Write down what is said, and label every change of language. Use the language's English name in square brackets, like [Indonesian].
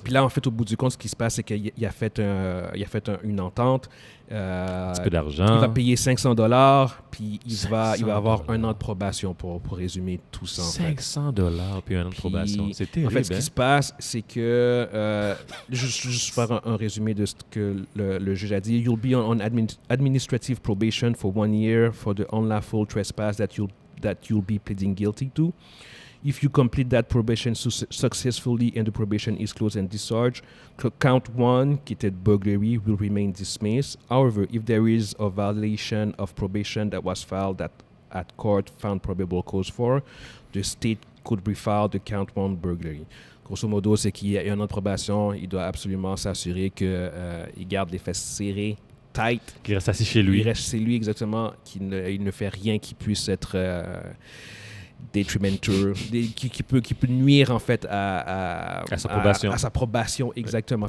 [French] Puis là, en fait, au bout du compte, ce qui se passe, c'est qu'il a fait une entente. Un petit peu d'argent. Il va payer $500, puis il va avoir $1 an de probation pour résumer tout ça. $500 puis 1 an de probation. C'est terrible. En fait, ce qui se passe, c'est que, juste faire un résumé de ce que le juge a dit. [English] You'll be on administrative probation for 1 year for the unlawful trespass that you'll be pleading guilty to. If you complete that probation successfully and the probation is closed and discharged, count 1, [French] qui était [English] burglary, will remain dismissed. However, if there is a violation of probation that was filed at court found probable cause for, the state could refile the count 1 burglary. [French] Grosso modo, c'est qu'il y a 1 an de probation, il doit absolument s'assurer qu'il garde les fesses serrées, tight. Qu'il reste assis chez lui. Il reste chez lui, exactement, qu'il ne fait rien qui puisse être... detrimental, qui peut nuire en fait à sa probation, exactement.